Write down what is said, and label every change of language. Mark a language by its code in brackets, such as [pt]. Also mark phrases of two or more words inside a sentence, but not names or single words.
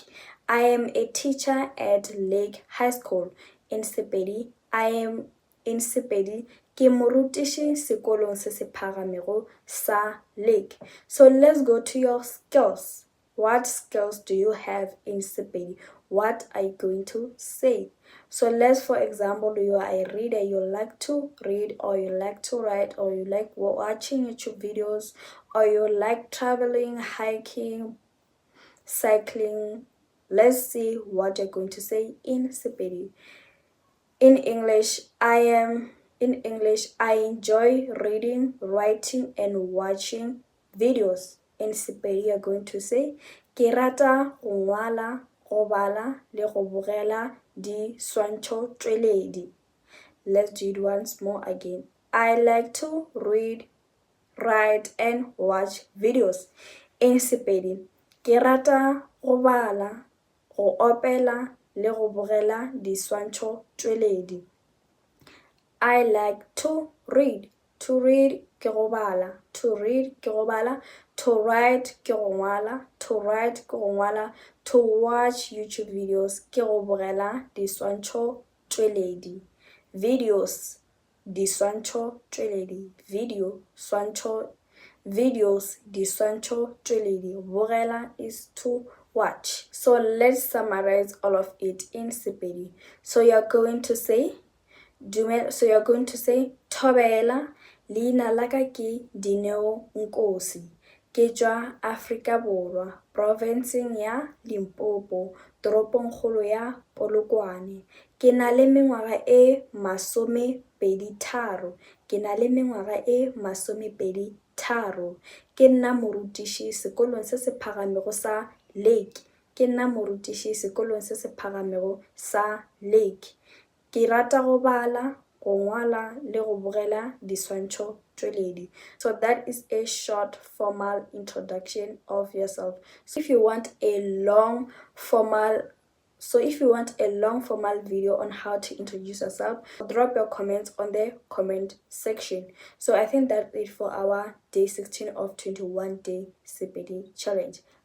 [en] I am a teacher at Lake High School. [nso] In Sepedi, ke morutiši sekolong se se phagamego sa Lake. [en] So let's go to your skills. What skills do you have in Sepedi? What are you going to say? So let's, for example, you are a reader, you like to read, or you like to write, or you like watching YouTube videos, or you like traveling, hiking, cycling. Let's see what you're going to say in Sepedi. In English, I enjoy reading, writing, and watching videos. In Sepedi, you're going to say, [nso] ke rata go ngwala, go bala, le go bogela di swantšho tšweledi. [en] Let's do it once more again. I like to read, write, and watch videos. [nso] In Sepedi, ke rata go bala, go opela, le go bogela di swantšho tšweledi. [en] I like to read. To read [nso] ke go bala. [en] To read [nso] ke go bala. [en] To write [nso] ke go ngwala. [en] To write [nso] ke go ngwala. [en] To watch YouTube videos [nso] ke go bogela di swantšho tšweledi. Videos, di swantšho tšweledi. Video, swantšho. Videos, di swantšho tšweledi. [en] Bogela is to watch. So let's summarize all of it in Sepedi. So you're going to say, [nso] Thobela, leina la ka ke Dineo Nkosi. Ke tswa Afrika Borwa, provinceng ya Limpopo, toropong kgolo ya Polokwane. Ke na le mengwaga e 23. Ke na le mengwaga e 23. Ke nna morutiši sekolong se se phagamego sa Lake. Ke nna morutiši sekolong se se phagamego sa Lake. Ke rata go bala, go ngwala le go bogela diswantšho tšweledi. [en] So that is a short formal introduction of yourself. So if you want a long formal video on how to introduce yourself, drop your comments on the comment section. So I think that's it for our day 16 of 21 day Sepedi challenge.